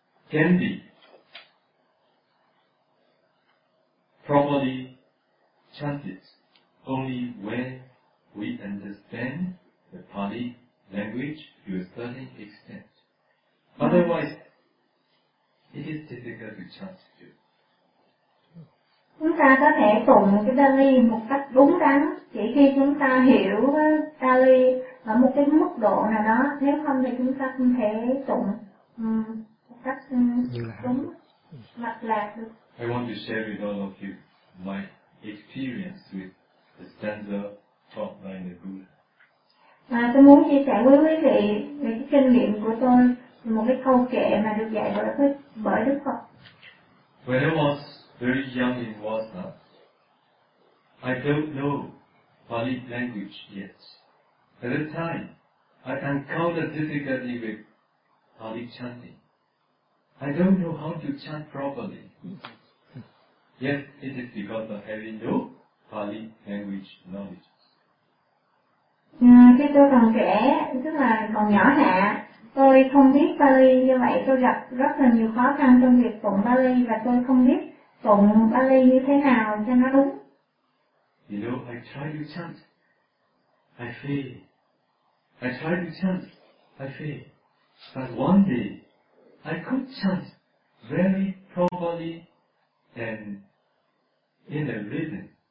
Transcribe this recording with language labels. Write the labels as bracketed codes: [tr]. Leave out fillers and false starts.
[en] can be properly chanted only when we understand the Pali language to a certain extent. Otherwise, it is difficult to chant too. [vi] Chúng ta có thể tụng cái Pali một cách đúng đắn chỉ khi chúng ta hiểu Pali ở một cái mức độ nào đó. Nếu không thì chúng ta không thể tụng một cách đúng mạch lạc được. [en] I want to share with all of you my experience with the stanza taught by the Buddha. [vi] À, tôi muốn chia sẻ với quý vị về cái kinh nghiệm của tôi, một cái câu kệ mà được dạy bởi Đức Phật. [en] When I was very young in Vasa, I don't know Pali language yet. At the time, I encountered difficulty with Pali chanting. I don't know how to chant properly. Yet, it is because of having no Pali language knowledge. [vi] Khi tôi còn trẻ, tức là còn nhỏ hạ, tôi không biết Pali, như vậy tôi gặp rất là nhiều khó khăn trong việc tụng Pali và tôi không biết tụng Pali như thế nào cho nó đúng. [en] You know, I try to chant, I fail. I try to chant, I fail. But one day, I could chant very properly and in a rhythm.